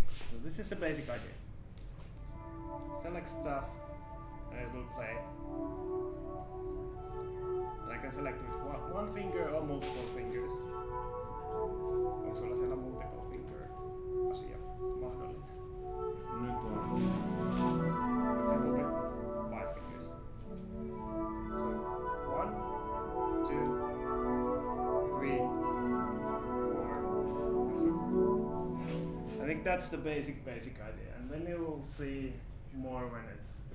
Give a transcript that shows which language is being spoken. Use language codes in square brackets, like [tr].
[en] So this is the basic idea. Select stuff and it will play. And I can select with one finger or multiple fingers. [fi] Onko sulla siellä [en] multiple finger [fi] asia mahdollinen? Nyt on. [en] For example with 5 fingers. So 1, 2, 3, 4, and so on. I think that's the basic idea, and then you will see more when it's.